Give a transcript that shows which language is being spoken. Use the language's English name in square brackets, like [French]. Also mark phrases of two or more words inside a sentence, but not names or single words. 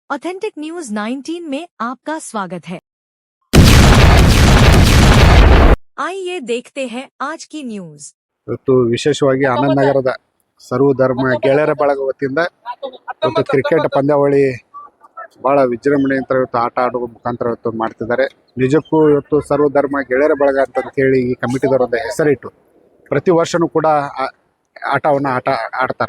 [Hindi] ऑथेंटिक न्यूज 19 में आपका स्वागत है। आइए देखते हैं आज की न्यूज। [Kannada] ಇವತ್ತು ವಿಶೇಷವಾಗಿ ಆನಂದ್ ನಗರದ ಸರ್ವಧರ್ಮ ಗೆಳೆಯರ ಬಳಗ ವತಿಯಿಂದ ಇವತ್ತು ಕ್ರಿಕೆಟ್ ಪಂದ್ಯಾವಳಿ ಬಹಳ ವಿಜೃಂಭಣೆಯಿಂದ ಇವತ್ತು ಆಟ ಆಡುವ ಮುಖಾಂತರ ಇವತ್ತು ಮಾಡ್ತಿದ್ದಾರೆ. ನಿಜಕ್ಕೂ ಇವತ್ತು ಸರ್ವಧರ್ಮ ಗೆಳೆಯರ ಬಳಗ ಅಂತ ಹೇಳಿ ಈ ಕಮಿಟಿದವರೊಂದು ಹೆಸರಿಟ್ಟು ಪ್ರತಿ ವರ್ಷನೂ ಕೂಡ ಆಟವನ್ನು ಆಡ್ತಾರೆ.